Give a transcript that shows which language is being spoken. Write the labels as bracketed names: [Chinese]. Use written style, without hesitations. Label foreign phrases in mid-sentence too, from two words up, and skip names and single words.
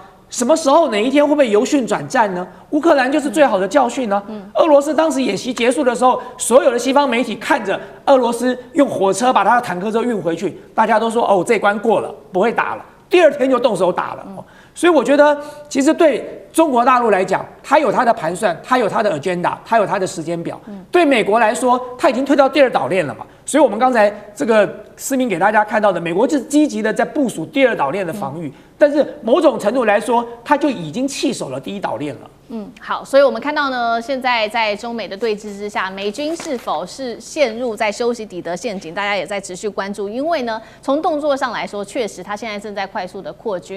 [Chinese] 什麼時候哪一天會不會由訓轉戰呢？烏克蘭就是最好的教訓呢。俄羅斯當時演習結束的時候，所有的西方媒體看着俄羅斯用火車把他的坦克車運回去，大家都说哦，這關過了，不會打了。第二天就動手打了。所以我覺得，其實對中國大陸來講，它有它的盤算，它有它的 agenda， 它有它的時間表。對美國來說，它已經退到第二島鏈了嘛。所以我們剛才這個思明給大家看到的，美國就是積極的在部署第二島鏈的防禦，但是某種程度來說，它就已經棄守了第一島鏈了。好，所以我們看到呢，現在在中美的對峙之下，美軍是否是陷入在修昔底德陷阱，大家也在持續關注。因為呢，從動作上來說，確實它現在正在快速的擴軍。